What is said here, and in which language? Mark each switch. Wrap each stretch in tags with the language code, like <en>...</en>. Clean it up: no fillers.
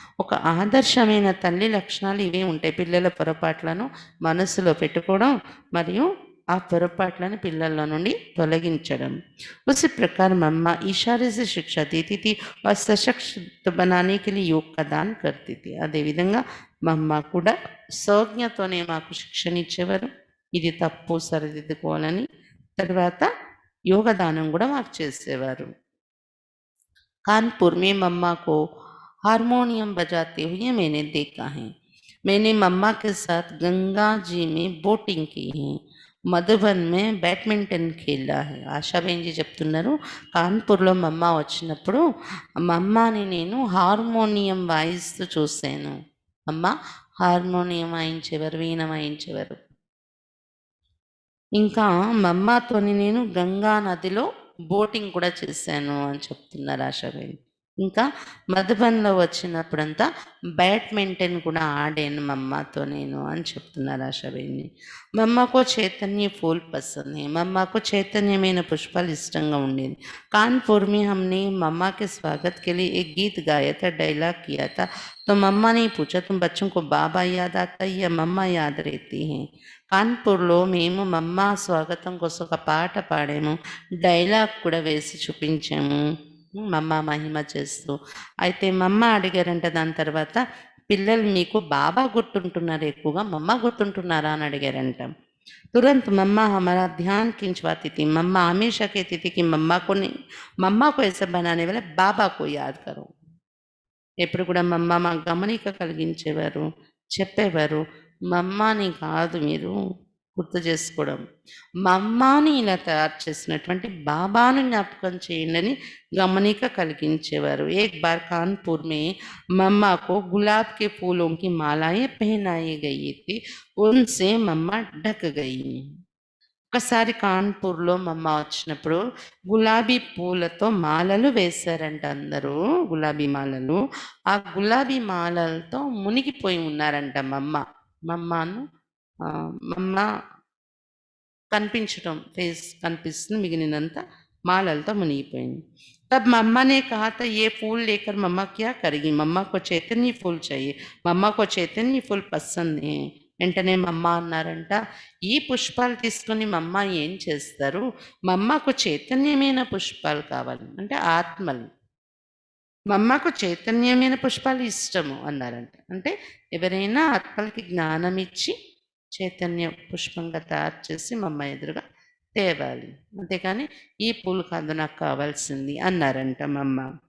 <te>ఒక ఆదర్శమైన తల్లి లక్షణాలు ఇవే ఉంటాయి, పిల్లల పొరపాట్లను మనసులో పెట్టుకోవడం మరియు ఆ పొరపాట్లను పిల్లల నుండి తొలగించడం।</te> <hi>उसी प्रकार मम्मा इशारे से शिक्षा देती थी और सशक्त बनाने के लिए योग का दान करती थी।</hi> <te>అదే విధంగా మమ్మ కూడా సంజ్ఞతోనే మాకు శిక్షణ ఇచ్చేవారు, ఇది తప్పు సరిదిద్దుకోవాలని। తర్వాత యోగదానం కూడా మాకు చేసేవారు।</te> <hi>कानपुर में मम्मा को हारमोनियम बजाते हुए मैंने देखा है। मैंने मम्मा के साथ गंगा जी में बोटिंग की है, మధుబన్ మే బ్యాడ్మింటన్ ఖేలా హై।</hi> <te>ఆశాబేంజీ చెప్తున్నారు, కాన్పూర్లో మమ్మ వచ్చినప్పుడు మమ్మని నేను హార్మోనియం వాయిస్తూ చూశాను। అమ్మ హార్మోనియం వాయించేవారు, వీణ వాయించేవారు। ఇంకా మమ్మతోని నేను గంగా నదిలో బోటింగ్ కూడా చేశాను అని చెప్తున్నారు ఆశాబేన్। ఇంకా మధుబన్లో వచ్చినప్పుడంతా బ్యాడ్మింటన్ కూడా ఆడాను మమ్మతో నేను అని చెప్తున్నారు ఆశాబేన్ని। మమ్మకు</te> <hi>చైతన్య फूल पसंद है।</hi> <te>మమ్మకు చైతన్యమైన పుష్పాలు ఇష్టంగా ఉండేది।</te> <hi>कानपुर में हमने मम्मा के स्वागत के लिए एक गीत गाया था, डायलॉग किया था। तो मम्मा ने पूछा, तुम बच्चों को बाबा याद आता है या मम्मा याद रहती हैं?</hi> <te>కాన్పూర్లో మేము మమ్మ స్వాగతం కోసం ఒక పాట పాడాము, డైలాగ్ కూడా వేసి చూపించాము మమ్మ మహిమ చేస్తూ। అయితే మమ్మ అడిగారంట దాని తర్వాత, పిల్లలు మీకు బాబా గుర్తుంటున్నారు ఎక్కువగా మమ్మ గుర్తుంటున్నారా అని అడిగారంట।</te> <hi>तुरंत मम्मा हमारा ध्यान खिंचवाती थी। मम्मा हमेशा कहती थी कि मम्मा को ऐसा बनाने वाले बाबा को याद करो।</hi> <te>ఎప్పుడు కూడా మమ్మ మా గమనిక కలిగించేవారు, చెప్పేవారు, మమ్మని కాదు మీరు గుర్తు చేసుకోవడం, మమ్మని ఇలా తయారు చేసినటువంటి బాబాను జ్ఞాపకం చేయండి అని గమనిక కలిగించేవారు।</te> <hi>एक बार कानपुर में मम्मा को गुलाब के फूलों की मालाएं पहनाई गई थी, उनसे मम्मा ढक गई।</hi> <te>ఒకసారి కాన్పూర్లో మమ్మ వచ్చినప్పుడు గులాబీ పూలతో మాలలు వేశారంట అందరూ, గులాబీ మాలలు। ఆ గులాబీ మాలలతో మునిగిపోయి ఉన్నారంట మమ్మ। మమ్మను మమ్మ కనిపించడం, ఫేస్ కనిపిస్తుంది, మిగిలినంత మాలలతో మునిగిపోయింది।</te> <hi>तब मम्मा ने कहा था, ये फूल लेकर मम्मा क्या करेगी? मम्मा को चैतन्य फूल चाहिए, मम्मा को चैतन्य फूल पसंद है।</hi> <te>వెంటనే మమ్మ అన్నారంట, ఈ పుష్పాలు తీసుకొని మమ్మ ఏం చేస్తారు? మమ్మకు చైతన్యమైన పుష్పాలు కావాలి, అంటే ఆత్మలు, మమ్మకు చైతన్యమైన పుష్పాలు ఇష్టము అన్నారంట। అంటే ఎవరైనా ఆత్మలకి జ్ఞానం ఇచ్చి చైతన్య పుష్పంగా తయారు చేసి మమ్మ ఎదురుగా తేవాలి, అంతేకాని ఈ పూలు కాదు నాకు కావాల్సింది అన్నారంట మమ్మ।</te>